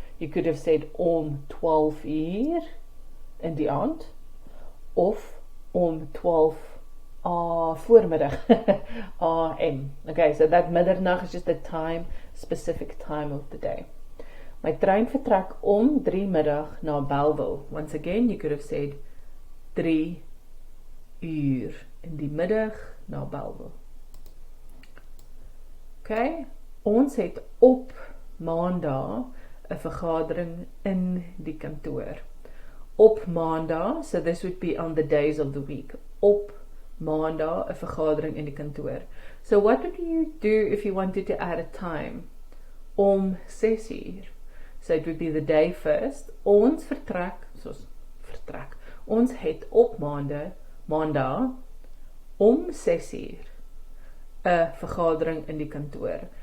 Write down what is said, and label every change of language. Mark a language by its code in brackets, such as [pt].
[en] You could have said [af] om 12 uur in die aand, of om 12 voormiddag am. [en] Okay, so that middernag is just a time, specific time of the day. [af] My trein vertrek om 3 middag na Bellville. [en] Once again, you could have said [af] 3 uur in die middag na Bellville. Okay, ons het op maandag 'n vergadering in die kantoor. Op maandag, [en] so this would be on the days of the week. [af] Op maandag 'n vergadering in die kantoor. [en] So what would you do if you wanted to add a time? [af] Om 6 uur. [en] So it would be the day first. [af] Ons vertrek, soos vertrek. Ons het op maandag om 6 uur 'n vergadering in die kantoor.